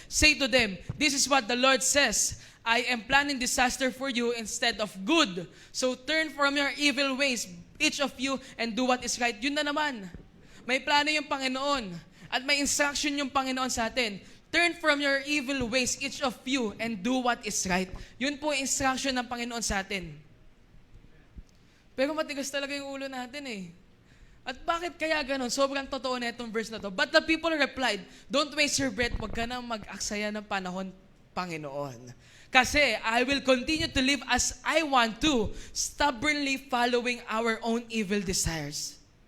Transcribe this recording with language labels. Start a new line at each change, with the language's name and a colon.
English: Say to them, this is what the Lord says, I am planning disaster for you instead of good. So turn from your evil ways, each of you, and do what is right.
Filipino: Yun na naman. May plano yung Panginoon. At may instruction yung Panginoon sa atin.
English: Turn from your evil ways, each of you, and do what is right.
Filipino: Yun po yung instruction ng Panginoon sa atin. Pero matigas talaga yung ulo natin At bakit kaya ganun? Sobrang totoo na itong verse na to.
English: But the people replied, don't waste your breath.
Filipino: Huwag ka na mag-aksaya ng panahon, Panginoon.
English: Kasi I will continue to live as I want to, stubbornly following our own evil desires.